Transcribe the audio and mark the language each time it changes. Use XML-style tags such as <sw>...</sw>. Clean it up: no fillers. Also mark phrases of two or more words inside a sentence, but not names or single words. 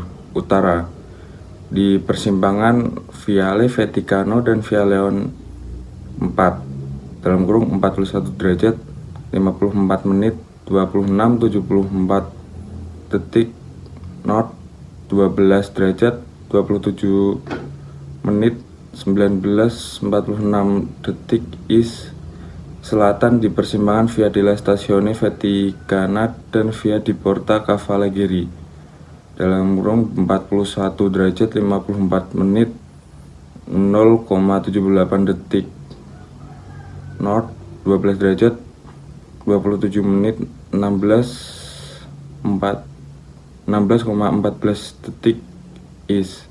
<id>Utara, di persimpangan Viale Vaticano dan Via Leon 4, dalam kurung 41 derajat 54 menit 26 74 detik North, 12 derajat 27 menit 19 46 detik East. Selatan di persimpangan Via della Stazione Vaticana dan Via di Porta Cavalieri, dalam kurung 41 derajat 54 menit 0,78 detik North, 12 derajat 27 menit 16,14 detik East.</id>